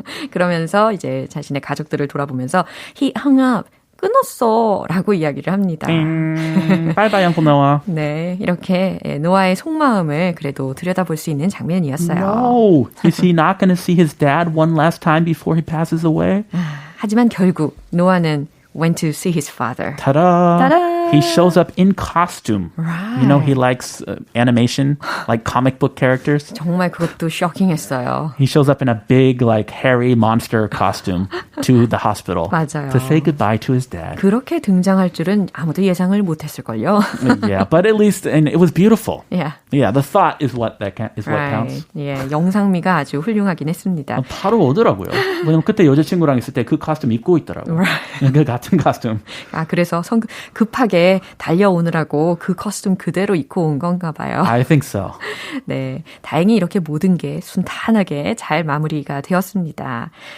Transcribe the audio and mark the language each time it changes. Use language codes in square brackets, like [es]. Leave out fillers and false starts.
[ko] 그러면서 이제 자신의 가족들을 돌아보면서 [en] he hung up. [ko] 끊었어 라고 이야기를 합니다. [en] Bye bye, Uncle Noah. [ko] 네, 이렇게 노아의 속마음을 그래도 들여다볼 수 있는 장면이었어요. [en] No, is he not going to see his dad one last time before he passes away? [ko] 하지만 결국 노아는 [en] went to see his father. Ta-da! Ta-da! He shows up in costume. Right. You know, he likes animation, like comic book characters. [ko] 정말 그것도 쇼킹했어요. [en] He shows up in a big, like, hairy monster costume to the hospital [ko] 맞아요. [en] to say goodbye to his dad. [ko] 그렇게 등장할 줄은 아무도 예상을 못했을걸요. [en] Yeah, but at least, and it was beautiful. Yeah. Yeah, the thought is what is what Right. counts. [ko] 예, 영상미가 아주 훌륭하긴 했습니다. 바로 오더라고요. 왜냐면 그때 여자친구랑 있을 때 그 코스튬 입고 있더라고요. [en] Right. [ko] 그 같은 코스튬. 그래서 급하게 달려오느라고 그 코스튬 그대로 입고 온 건가 봐요. [en] I think so. [ko] 네, 다행히 이렇게 모든 게 순탄하게 잘 마무리가 되었습니다.